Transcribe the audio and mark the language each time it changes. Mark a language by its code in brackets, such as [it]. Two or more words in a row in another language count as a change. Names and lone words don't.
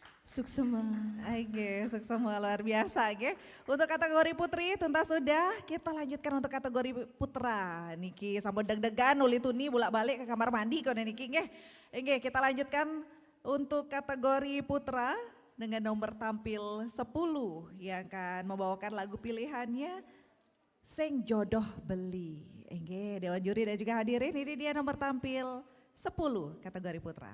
[ban] Suksema. [id] Oke, semua luar biasa, oke. Untuk kategori putri tuntas sudah, kita lanjutkan untuk kategori putra. Niki sambil deg-degan [ban] uli tuni [id] bolak-balik ke kamar mandi kone Niki nggih. Oke, kita lanjutkan untuk kategori putra dengan nomor tampil 10 yang akan membawakan lagu pilihannya Sing Jodoh Beli. Oke, Dewan Juri dan juga hadirin, ini dia nomor tampil 10 kategori putra.